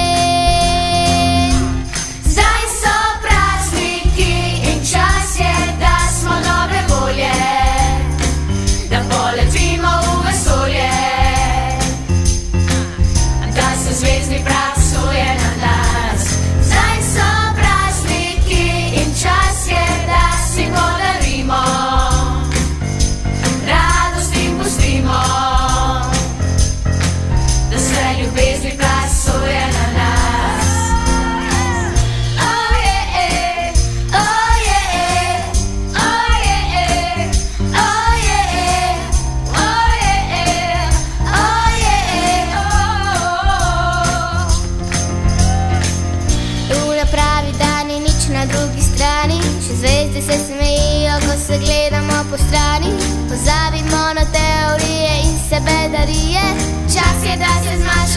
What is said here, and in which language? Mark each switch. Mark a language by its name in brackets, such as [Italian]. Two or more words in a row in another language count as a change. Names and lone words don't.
[Slovenian] Zdaj so prazniki in čas je, da smo dobre volje, da poletimo v vesolje, da se zvezdni prah suje na nas. Zdaj so prazniki in čas je, da si podarimo radost in pustimo, da se ljubezni prah suje na nas. [English] Oh yeah, oh yeah, oh yeah, oh yeah, oh yeah, oh yeah, oh. [Slovenian] Luna pravi, da ni nič na drugi strani, še zvezde se smejijo, ko se gledamo po strani. Pozabimo na teorije in sebedarije, čas je, da se zmanjamo.